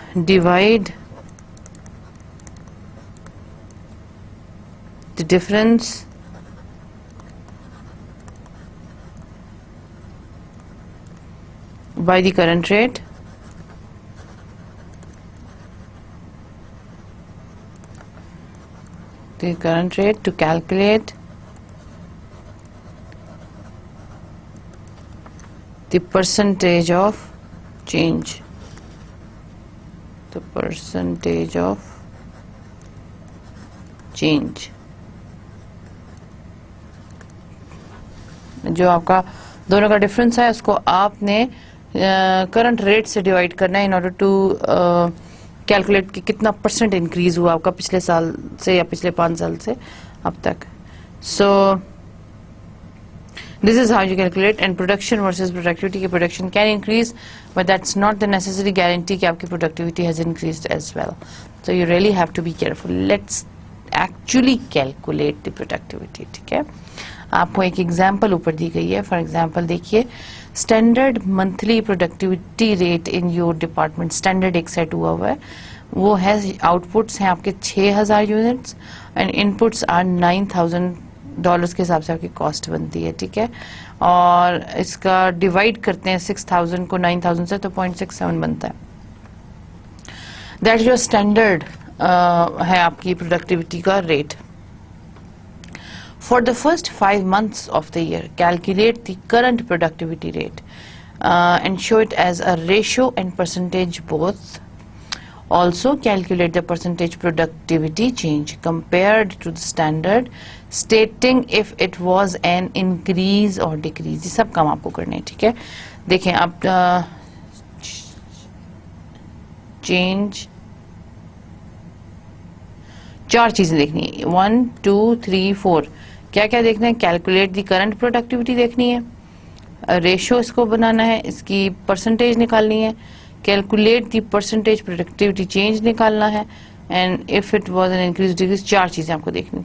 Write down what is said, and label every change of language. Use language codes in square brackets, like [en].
[en] divide the difference by the current rate to calculate the percentage of change. The percentage of change. [ur] جو آپ کا دونوں کا difference ہے اس کو آپ نے کرنٹ ریٹ سے ڈیوائڈ کرنا ہے ان آرڈر ٹو کیلکولیٹ کہ کتنا پرسنٹ انکریز ہوا آپ کا پچھلے سال سے یا پچھلے 5 سال سے اب تک. [en] So this is how you calculate. And production versus productivity, ki production can increase, but that's not the necessary guarantee [ur] ki aapki [en] productivity has increased as well. So you really have to be careful. Let's actually calculate the productivity. [ur] ٹھیک ہے, آپ کو ایک example اوپر دی گئی ہے. For example دیکھیے, standard monthly productivity rate in your department, standard ایک سیٹ ہوا ہے, وہ ہے آؤٹ پٹس ہیں آپ کے 6000 یونٹس اینڈ ان پٹس آر $9,000 کے حساب سے آپ کی کاسٹ بنتی ہے. ٹھیک ہے, اور اس کا ڈیوائڈ کرتے ہیں 6000 کو 9000 سے تو 0.67 بنتا ہے. دیٹ جو اسٹینڈرڈ ہے آپ کی پروڈکٹیوٹی کا rate. [en] For the first 5 months of the year, calculate the current productivity rate and show it as a ratio and percentage both. Also calculate the percentage productivity change compared to the standard, stating if it was an increase or decrease. [ur] یہ سب کام آپ کو کرنے ہیں. ٹھیک ہے, دیکھیں اب change 4 چیزیں دیکھنی ہے. 1 2 3 4 کیا کیا دیکھنا ہے؟ کیلکولیٹ دی کرنٹ پروڈکٹیوٹی دیکھنی ہے, ریشو اس کو بنانا ہے, اس کی پرسنٹیج نکالنی ہے, calculate the percentage productivity change نکالنا ہے, and if it was an increase decrease. 4 چیزیں آپ کو دیکھنی.